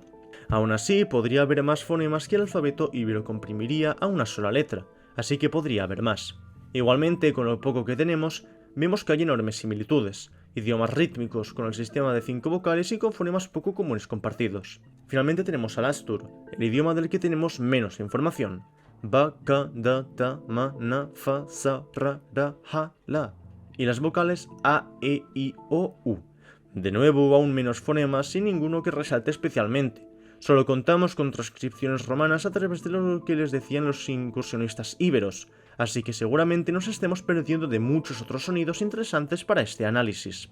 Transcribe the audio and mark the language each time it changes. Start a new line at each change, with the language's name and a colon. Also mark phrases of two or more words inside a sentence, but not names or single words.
Spanish: Aún así, podría haber más fonemas que el alfabeto íbero comprimiría a una sola letra, así que podría haber más. Igualmente, con lo poco que tenemos, vemos que hay enormes similitudes, idiomas rítmicos con el sistema de 5 vocales y con fonemas poco comunes compartidos. Finalmente tenemos al astur, el idioma del que tenemos menos información. Ba, ka, da, ta, ma, na, fa, sa, ra, ha, la. Y las vocales a, e, i, o, u. De nuevo, aún menos fonemas y ninguno que resalte especialmente. Solo contamos con transcripciones romanas a través de lo que les decían los incursionistas íberos, así que seguramente nos estemos perdiendo de muchos otros sonidos interesantes para este análisis.